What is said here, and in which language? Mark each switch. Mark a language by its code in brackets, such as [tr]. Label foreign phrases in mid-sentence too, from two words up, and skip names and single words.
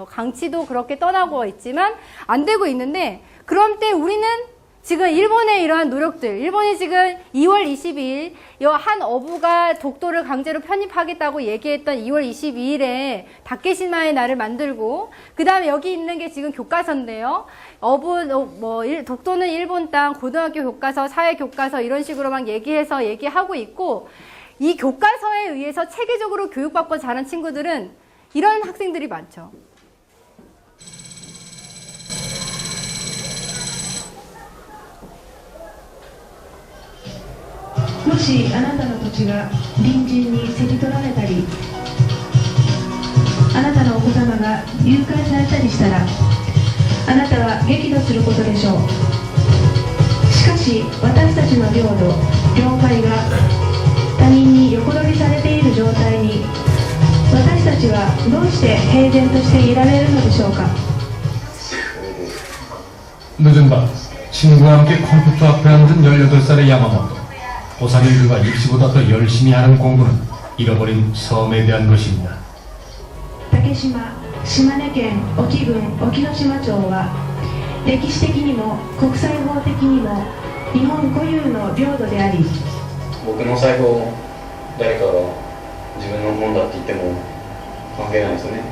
[ko] 강치도 그렇게 떠나고 있지만 안 되고 있는데, 그럼 때 우리는 지금 일본의 이러한 노력들, 일본이 지금 2월 22일 한 어부가 독도를 강제로 편입하겠다고 얘기했던 2월 22일에 다케시마의 날을 만들고, 그 다음에 여기 있는 게 지금 교과서인데요. 독도는 일본 땅, 고등학교 교과서, 사회 교과서 이런 식으로 막 얘기하고 있고, 이 교과서에 의해서 체계적으로 교육받고 자란 친구들은 이런 학생들이 많죠. [ja] もしあなたの土地が隣人に競り取られたり、あなたのお子様が誘拐されたりしたら、あなたは激怒することでしょう。ししかし私たちの領土領海が他人に横取りされている状態に私たちはどうして平然としていられるのでしょうか。 [ko] 늦은 밤 친구와 함께 컴퓨터 앞에 앉은 18살의 야마모토. 고사리 그가 입시보다 더 열심히 하는 공부는 잃어버린 섬에 대한 것입니다. [ja] 竹島島根県隠岐郡隠岐の島町は歴史的にも国際法的にも日本固有の領土であり、僕の財布を誰かが自分のものだって言っても関係ないですよね。